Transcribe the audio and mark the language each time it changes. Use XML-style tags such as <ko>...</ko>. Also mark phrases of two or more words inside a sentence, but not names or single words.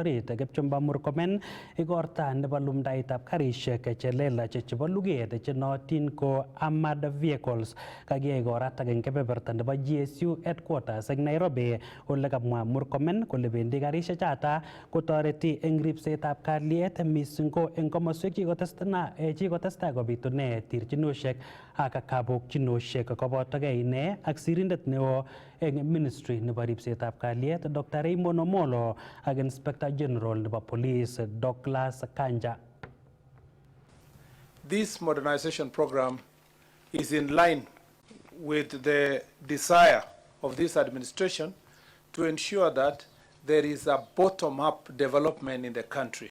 <kln>orit Kipchumba Murkomen igorta nebo lumdaetab karishek chelelach chebo luget chenootin ko</kln> <en>armored vehicles</en> <kln>kakiyai koratak eng kebeberta nebo GSU headquarters eng Nairobi ole kamwa Murkomen kole bendi karishek chata kotoreti eng ripsetab kalyet mising ko eng komoswek chikotestai kobitune terchinoshek ak kabokchinoshek kobotogei ine ak sirindet neo eng ministry nebo ripsetab kalyet Dr. Raymond Omolo ak</kln> <en>Inspector General</en> <kln>nebo Police Douglas Kanja.</kln> <en>This modernization program is in line with the desire of this administration to ensure that there is a bottom-up development in the country.</en>